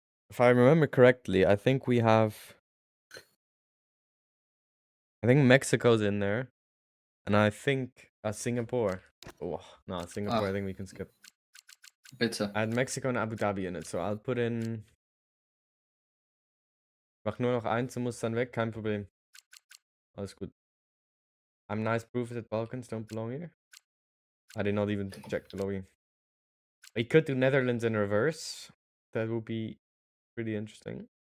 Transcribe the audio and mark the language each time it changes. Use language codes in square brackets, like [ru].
[en] If I remember correctly, I think we have... I think Mexico's in there. And I think Singapore. Oh, no, Singapore, I think we can skip. [de] Bitte. [en] I had Mexico and Abu Dhabi in it, so I'll put in... [de] Mach nur noch eins und muss dann weg, kein Problem. Alles gut. [en] I'm nice proof that Balkans don't belong here. I did not even check the lobby. We could do Netherlands in reverse. That would be pretty interesting.